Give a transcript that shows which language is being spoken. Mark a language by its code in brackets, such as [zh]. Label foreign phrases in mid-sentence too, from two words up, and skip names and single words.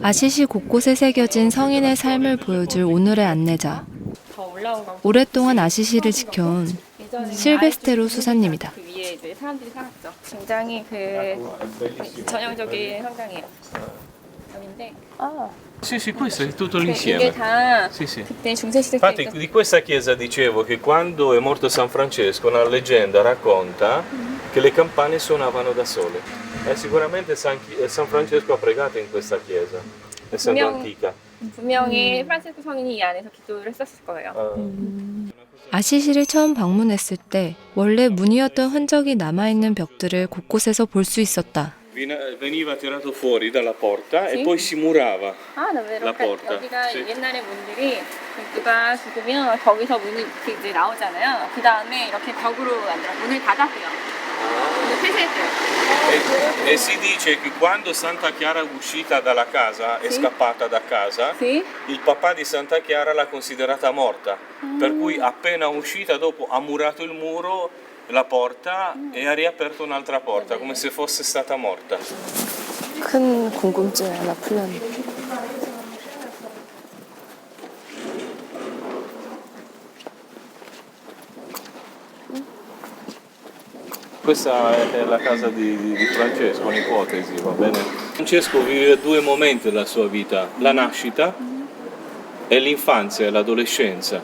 [ko] 아시시 곳곳에 새겨진 성인의 삶을 보여줄 오늘의 안내자. 더 올라온 거. 오랫동안 아시시를 지켜온 예전에는 실베스테로 아이스 수사님이다. 그 위에 이제 사람들이 살았죠. 굉장히 그 전형적인 성당이에요. 여긴데 아, [it] Sì, sì, questo è tutto [ko] 이게 [it] l'insieme. [ko] 다 [it] Sì, sì. [ko] 그때 중세 시대 때 [it] Infatti [ko] 있던 [it] di questa chiesa dicevo che quando è morto San Francesco, una leggenda racconta che le campane suonavano da sole. E sicuramente San Francesco ha pregato in questa chiesa, essendo [ko] 분명- [it] antica. [ko] 분명히 프란치스코 성인이 이 안에서 기도를 했었을 거예요. 아시시를 처음 방문했을 때 원래 문이었던 흔적이 남아있는 벽들을 곳곳에서 볼 수 있었다. [it] Veniva tirato fuori dalla porta Sì? e poi si murava. [ko] 아, 나 왜 [it] La [ko] 이렇게 [it] porta. [ko] 여기가 [it] Sì. [ko] 옛날에 문들이 누가 죽으면 거기서 문이 이렇게 이제 나오잖아요. 그 다음에 이렇게 벽으로 만들어 문을 닫았대요. 문을 폐쇄했대요. [it] E si dice che quando Santa Chiara è uscita dalla casa, è Sì. scappata da casa, Sì? il papà di Santa Chiara l'ha considerata morta, per cui appena uscita dopo ha murato il muro, la porta e ha riaperto un'altra porta, come se fosse stata morta. [ko] 큰 궁금증이 하나 풀렸네. [it] Questa è la casa di Francesco, un'ipotesi, va bene? Francesco vive due momenti della sua vita, la nascita e l'infanzia e l'adolescenza.